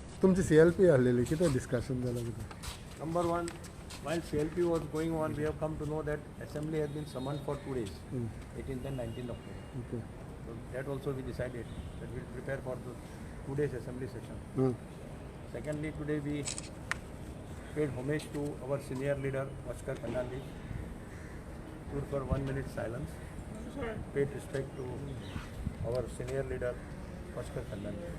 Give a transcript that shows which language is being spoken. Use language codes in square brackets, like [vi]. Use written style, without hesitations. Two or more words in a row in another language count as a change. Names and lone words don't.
[kok] तुमची CLP आलेली कितें डिस्कशन जालें कितें? [en] Number one, while CLP was going on, we have come to know that assembly has been summoned for 2 days, 18th and 19th October. Okay. So that also we decided that we will prepare for the 2 days assembly session. Secondly, today we paid homage to our senior leader, Bhaskar Khandalji, stood for 1 minute silence, paid respect to our senior leader, Bhaskar Khandalji.